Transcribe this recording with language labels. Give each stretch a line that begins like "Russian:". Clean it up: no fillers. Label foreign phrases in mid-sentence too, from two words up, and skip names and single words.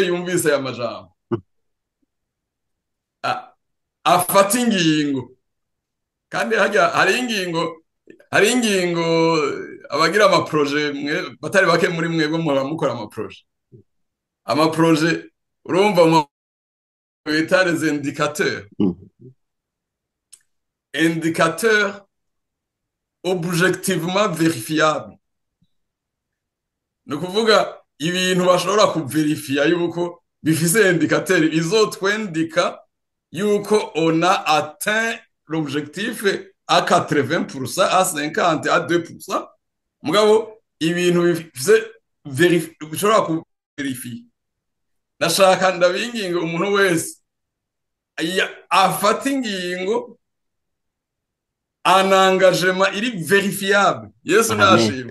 Rundi: yumvise aya majambo afata ingingo kandi hari ingingo abagira amaproje mwe batari bake muri mwebwe mukora amaproje urumva mu bita
French: les indicateurs objectivement vérifiables.
Rundi: Ni ukuvuga ibintu bashobora kuverifiya yuko bifise indicateur izotwendika yuko
French: on a atteint l'objectif à 80%, à 50%, à 2%.
Rundi: Mugabo ibintu bifise bishobora kuverifiya. Nashaka ndabinginga umuntu wese afata ingingo
French: un engagement
Rundi: iri verifiable. Yesu nashimwe.